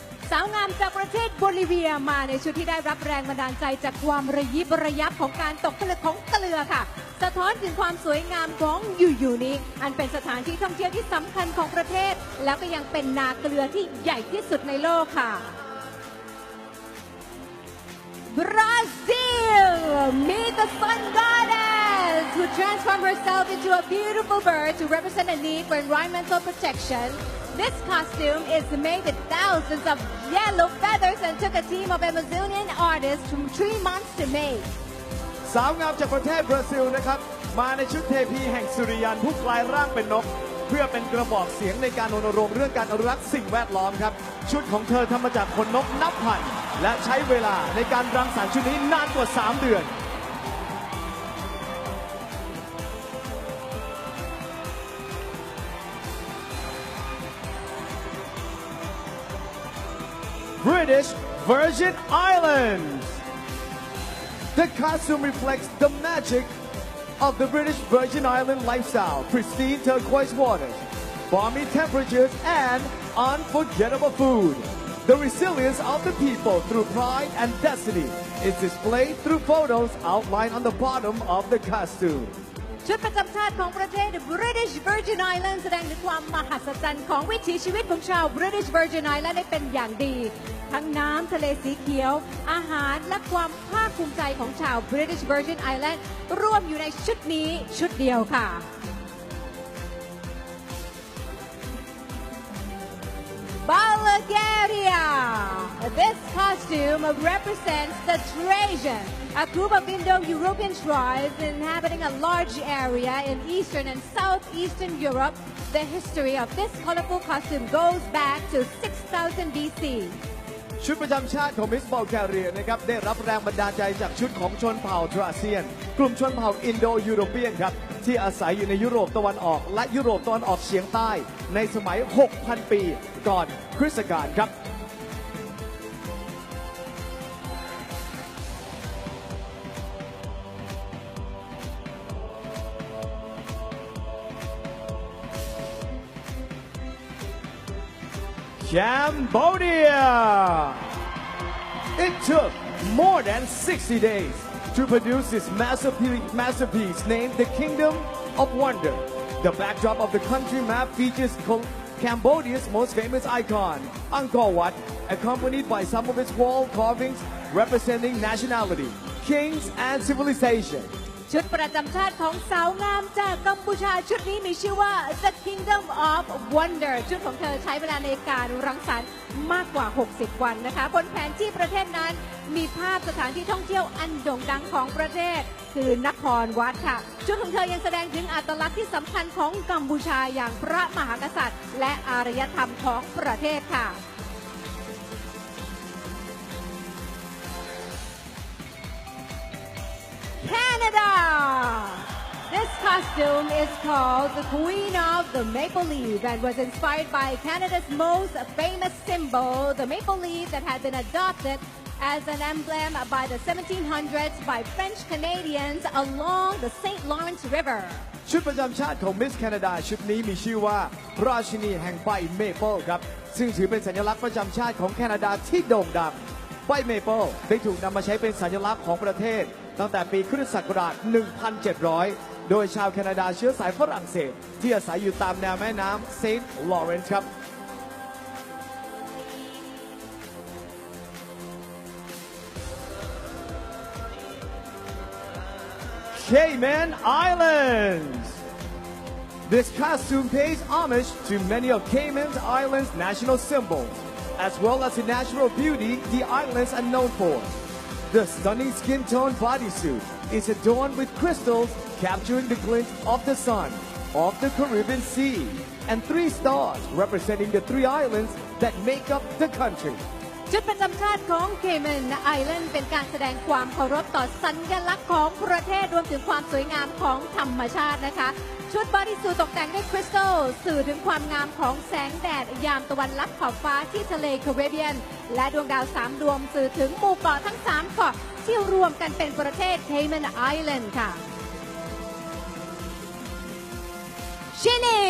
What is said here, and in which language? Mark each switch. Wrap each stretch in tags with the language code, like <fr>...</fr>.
<th>สาวงามจากประเทศโบลิเวียมาในชุดที่ได้รับแรงบันดาลใจจากความระยิบระยับของการตกผลึกของเกลือค่ะสะท้อนถึงความสวยงามของยูนิอันเป็นสถานที่ท่องเที่ยวที่สำคัญของประเทศแล้วก็ยังเป็นนาเกลือที่ใหญ่ที่สุดในโลกค่ะ Brazil!</th> <en>Meet the sun goddess who transformed herself into a beautiful bird to represent a need for environmental protection. This costume is made with thousands of yellow feathers and took a team of Amazonian artists from 3 months to make.</en> <th>สาวงามจากประเทศบราซิลนะครับมาในชุดเทพีแห่งสุริยันผู้กลายร่างเป็นนกเพื่อเป็นกระบอกเสียงในการรณรงค์เรื่องการอนุรักษ์สิ่งแวดล้อมครับชุดของเธอทำมาจากขนนกนับพันและใช้เวลาในการรังสรรค์ชุดนี้นานกว่า3 เดือน</th> <en>British Virgin Islands. The costume reflects the magic of the British Virgin Island lifestyle, pristine turquoise waters, balmy temperatures, and unforgettable food. The resilience of the people through pride and destiny is displayed through photos outlined on the bottom of the costume.</en> <th>ชุดประจำชาติของประเทศ British Virgin Islands แสดงถึงความมหัศจรรย์ของวิถีชีวิตของชาว British Virgin Islands ได้เป็นอย่างดี ทั้งน้ำทะเลสีเขียว อาหารและความภาคภูมิใจของชาว British Virgin Islands ร่วมอยู่ในชุดนี้ชุดเดียวค่ะ Bulgaria.</th> <en>This costume represents the Trajan, a group of Indo-European tribes inhabiting a large area in Eastern and Southeastern Europe. The history of this colorful costume goes back to 6000 BC.</en> <th>ชุดประจำชาติของมิส บัลแกเรียนะครับได้รับแรงบันดาลใจจากชุดของชนเผ่าทราเซียน กลุ่มชนเผ่าอินโดยูโรเปียนครับที่อาศัยอยู่ในยุโรปตะวันออกและยุโรปตะวันออกเฉียงใต้ในสมัย 6,000 ปีก่อนคริสตกาลครับ Cambodia.</th> <en>It took more than 60 days to produce this masterpiece named the Kingdom of Wonder. The backdrop of the country map features Cambodia's most famous icon, Angkor Wat, accompanied by some of its wall carvings representing nationality, kings, and civilization.</en> <th>ชุดประจำชาติของสาวงามจากกัมพูชาชุดนี้มีชื่อว่า The Kingdom of Wonder ชุดของเธอใช้เวลาในการรังสรรค์ มากกว่า 60 วันนะคะบนแผนที่ประเทศนั้นมีภาพสถานที่ท่องเที่ยวอันโด่งดังของประเทศคือนครวัดค่ะชุดของเธอยังแสดงถึงอัตลักษณ์ที่สำคัญของกัมพูชาอย่างพระมหากษัตริย์และอารยธรรมของประเทศค่ะCanada.</th> <en>This costume is called the Queen of the Maple Leaf and was inspired by Canada's most famous symbol, the maple leaf that had been adopted as an emblem by the 1700s by French Canadians along the St. Lawrence River.</en> <th>ชุดประจำชาติของมิสแคนาดาชุดนี้มีชื่อว่าราชินีแห่งใบเมเปิลครับซึ่งถือเป็นสัญลักษณ์ประจำชาติของแคนาดาที่โด่งดังใบเมเปิลได้ถูกนำมาใช้เป็นสัญลักษณ์ของประเทศตั้งแต่ปีคริสตศักราช 1700 โดยชาวแคนาดาเชื้อสายฝรั่งเศสที่อาศัยอยู่ตามแนวแม่น้ำเซนต์ลอเรนซ์ครับ Cayman Islands.</th> <en>This costume pays homage to many of Cayman Islands' national symbols, as well as the natural beauty the islands are known for. The stunning skin tone bodysuit is adorned with crystals capturing the glint of the sun, of the Caribbean Sea, and 3 stars representing the 3 islands that make up the country.</en> <th>ชุดประจำชาติของ Cayman Island เป็นการแสดงความเคารพต่อสัญลักษณ์ของประเทศรวมถึงความสวยงามของธรรมชาตินะคะชุดบอดี้สูทตกแต่งด้วยคริสตัลสื่อถึงความงามของแสงแดดยามตะวันลับขอบฟ้าที่ทะเลแคริบเบียนและดวงดาว3 ดวงสื่อถึงหมู่เกาะทั้ง3 เกาะที่รวมกันเป็นประเทศ Cayman Island ค่ะ Chile.</th>